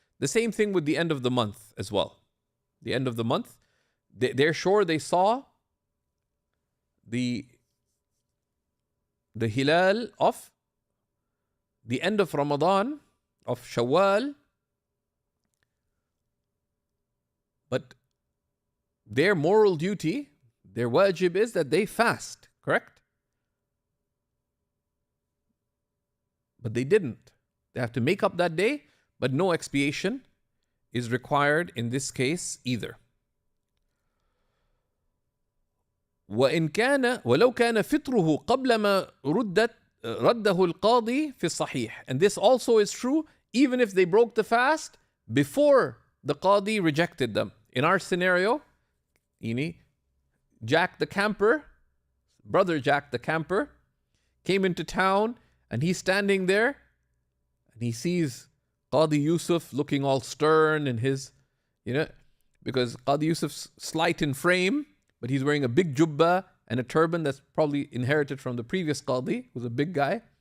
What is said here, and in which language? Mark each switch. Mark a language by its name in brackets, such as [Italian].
[English] The same thing with the end of the month as well. The end of the month, they're sure they saw the hilal of the end of Ramadan, of Shawwal, but their moral duty, their wajib is that they fast, correct? But they didn't. They have to make up that day, but no expiation is required in this case either. [Arabic] ولو كان فطره قبل ما رده القاضي في الصحيح. [English] And this also is true even if they broke the fast before the Qadi rejected them. In our scenario, Jack the camper, brother Jack the camper, came into town and he's standing there and he sees Qadi Yusuf looking all stern in his, because Qadi Yusuf's slight in frame, but he's wearing a big jubba and a turban that's probably inherited from the previous Qadi, who's a big guy.